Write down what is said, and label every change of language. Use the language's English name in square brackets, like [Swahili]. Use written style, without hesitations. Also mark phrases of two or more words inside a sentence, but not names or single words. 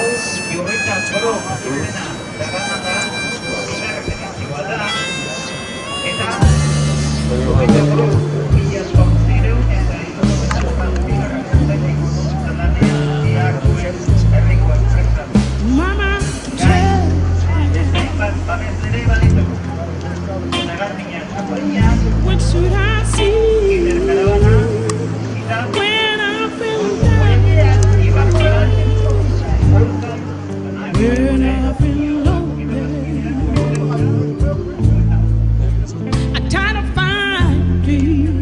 [Basque] Iurreta Koro izena darama da, erreferentzioa da, eta Iurreta Koro, 1900 eta herriko enpresa. Hainbat babeslere baditugu. Nagarmina konpainia, [English] What should I see [Basque] Iberkarabana, eta [English] when I feel down? When I feel lonely, I try to find peace.